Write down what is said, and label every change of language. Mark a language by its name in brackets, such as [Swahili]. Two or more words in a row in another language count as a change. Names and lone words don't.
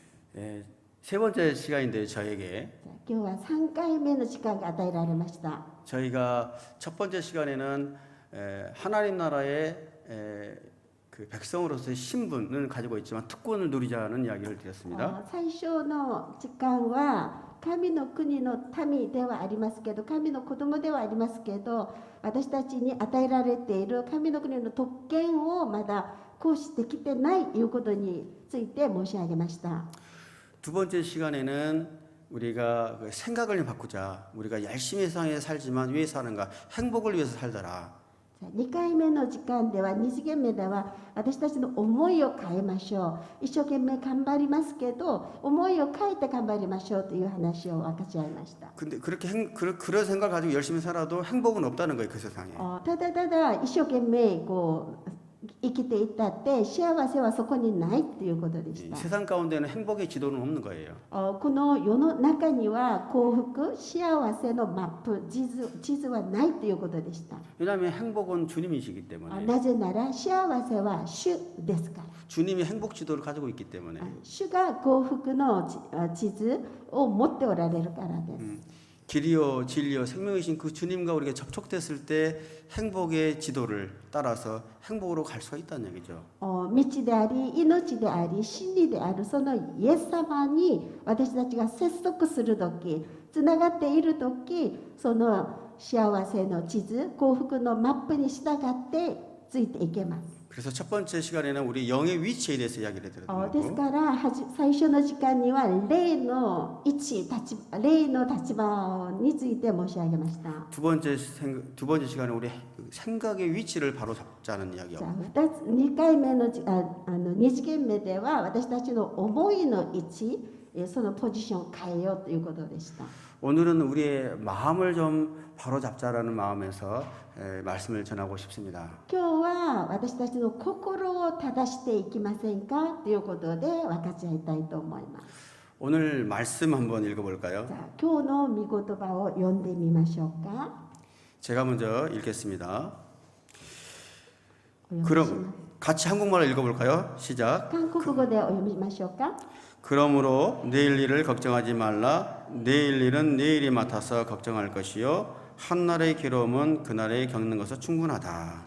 [Korean] 예, 세 번째 시간인데 저에게 [Japanese] 今日は3回目の時間が与えられました。 [Korean] 저희가 첫 번째 시간에는 하나님 나라의 그 백성으로서의 신분을 가지고 있지만 특권을 누리자는 이야기를 드렸습니다. [Japanese] 最初の時間は神の国の民ではありますけど、神の子供ではありますけど、私たちに与えられている神の国の特権をまだ行使できてないということについて申し上げました。 [Korean] 두 번째 시간에는 우리가 그 생각을 바꾸자. 우리가 열심히 세상에 살지만 왜 사는가? 행복을 위해서 살더라. [Japanese] 2 回目の時間では2次元目では私たちの思いを変えましょう。一生懸命頑張りますけど思いを変えて頑張りましょうという話を分かち合いました。 [Korean] 근데 그렇게 그런 생각을 가지고 열심히 살아도 행복은 없다는 거예요, 그 세상에. [Japanese] ただただ一生懸命こう生きていったって幸せはそこにないということでし [Korean] 이 [Japanese] た。 [Korean] 세상 가운데는 행복의 지도는 없는 거예요. [Japanese] この世の中には幸福幸せのマップ地図はないということでした。 [Korean] 왜냐하면 행복은 주님이시기 때문에. [Japanese] なぜなら幸せは主ですから。 [Korean] 주님이 행복 지도를 가지고 있기 때문에. [Japanese] 主が幸福の地図を持っておられるからです。 [Korean] 길이요 진리요 생명이신 그 주님과 우리가 접촉됐을 때 행복의 지도를 따라서 행복으로 갈 수가 있다는 얘기죠. [Japanese] 道であり命であり真理であるそのイエス様に私たちが接続する時つながっている時その幸せの地図幸福のマップに従ってついていけます。 [Korean] 그래서 첫 번째 시간에는 우리 영의 위치에 대해서 이야기를 [Japanese] です [Korean] 드렸고 [Japanese] から最初の時間には霊の位置霊の立場について申し上げました。 [Korean] 두 번째 시간에 우리 생각의 위치를 바로 잡자는 이야기하고 [Japanese] 2 回目の2次元目では私たちの思いの位置そのポジションを変えようということでした。 [Korean] 오늘은 우리의 마음을 좀 바로 잡자라는 마음에서 말씀을 전하고 싶습니다. [Japanese] 今日は私たちの心を正していきませんかということで分かち合いたいと思います。 [Korean] 오늘 말씀 한번 읽어볼까요? [Japanese] 今日の御言葉を読んでみましょうか。 [Korean] 제가 먼저 읽겠습니다. [Japanese] お読みします [Korean] 그럼 같이 한국말로 읽어볼까요? 시작. [Japanese] 韓国語でお読みしましょうか。 [Korean] 그러므로 내일 일을 걱정하지 말라. 내일 일은 내일이 맡아서 걱정할 것이요 한날의 괴로움은 그날에 겪는 것은 충분하다.